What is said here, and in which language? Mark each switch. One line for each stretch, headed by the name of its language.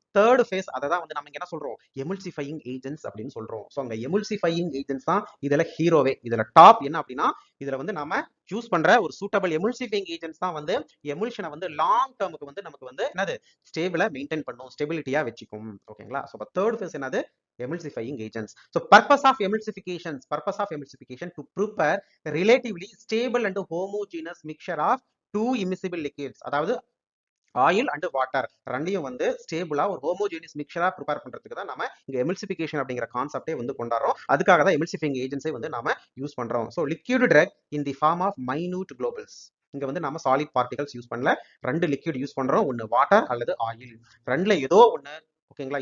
Tamil: Third face அதை தான் வந்து நம்ம இங்க என்ன சொல்றோம், எமுல்சிஃபையிங் ஏஜென்ட்ஸ் அப்படின்னு சொல்றோம். ஸோ அங்க எமுல்சிஃபையிங் ஏஜென்ட்ஸ் தான் இதுல ஹீரோவே. இதுல டாப் என்ன அப்படின்னா, இதுல வந்து நாம சூஸ் பண்ற ஒரு சூட்டபிள் எமுல்சிஃபையிங் ஏஜென்ட்ஸ் தான் வந்து எமுல்ஷனை வந்து லாங் டேர்முக்கு வந்து நமக்கு வந்து என்னது ஸ்டேபிளா மெயின்டைன் பண்ணும், ஸ்டெபிலிட்டியா வச்சுக்கும். ஓகேங்களா? ஸோ தேர்ட் ஃபேஸ் என்னது, emulsifying agents.
English: So purpose of emulsification to prepare relatively stable and homogeneous mixture of two immiscible liquids.
Tamil: அதாவது ஆயில் அண்ட் வாட்டர் ரெண்டையும் வந்து ஸ்டேபிளா ஒரு ஹோமோஜினியஸ் மிக்சரா ப்ரிப்பேர் பண்றதுக்கு தான் நம்ம இங்க எமில்சிஃபிகேஷன் அப்படிங்கிற கான்செப்டே வந்து கொண்டாடுறோம். அதுக்காக தான் எமில்சிஃபையிங் ஏஜென்ட்ஸை வந்து நாம யூஸ் பண்றோம். So
English: Liquid drug in the form of minute globules.
Tamil: இங்க வந்து நம்ம சாலிட் பார்ட்டிகல்ஸ் யூஸ் பண்ணல, ரெண்டு லிக்விட் யூஸ் பண்றோம், ஒன்னு வாட்டர் அல்லது ஆயில். ரெண்டுல ஏதோ ஒன்னு. ஓகேங்களா?